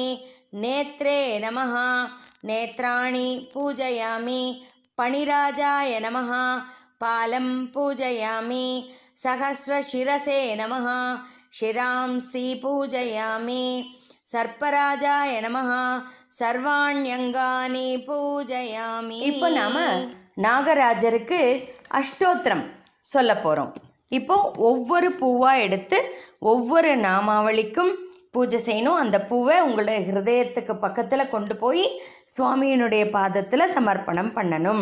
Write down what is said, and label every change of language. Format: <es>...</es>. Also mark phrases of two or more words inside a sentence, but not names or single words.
<sa>नेत्रे नमः. नेत्राणि पूजयामि. पणिराजाय नमः. पालं पूजयामि. सहस्रशिरसे नमः. शिरांसि पूजयामि. सर्पराजाय नमः. सर्वाण्यङ्गानि पूजयामि.</sa> <ta>இப்போ நாம் நாகராஜருக்கு அஷ்டோத்திரம் சொல்ல போகிறோம். இப்போ ஒவ்வொரு பூவாக எடுத்து ஒவ்வொரு நாமாவளிக்கும் பூஜை செய்யணும். அந்த பூவை உங்களுடைய ஹிருதயத்துக்கு பக்கத்தில் கொண்டு போய் சுவாமியினுடைய பாதத்தில் சமர்ப்பணம் பண்ணணும்.</ta>